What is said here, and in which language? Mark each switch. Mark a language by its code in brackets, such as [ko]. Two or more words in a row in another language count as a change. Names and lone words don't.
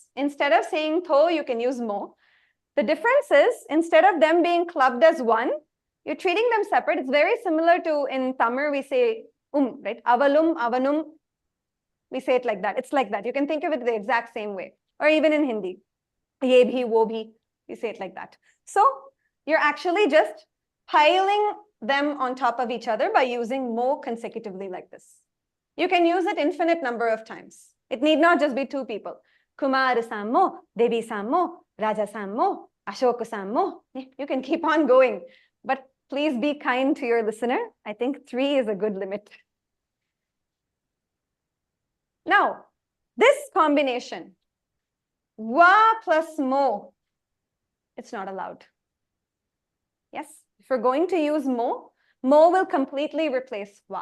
[en] Instead of saying to, you can use mo. The difference is instead of them being clubbed as one, you're treating them separate. It's very similar to in Tamil, we say right? [ta] அவளும், அவனும். [en] We say it like that. It's like that. You can think of it the exact same way. Or even in Hindi. [hi] ये भी, वो भी. [en] We say it like that. So you're actually just piling them on top of each other by using mo consecutively like this. You can use it infinite number of times. It need not just be two people. [ja] Kumar-san mo, Devi-san mo, Raja-san mo, Ashoka-san mo. [en] You can keep on going. But please be kind to your listener. I think 3 is a good limit. Now, this combination, wa plus mo, it's not allowed. Yes, if we're going to use mo, mo will completely replace wa.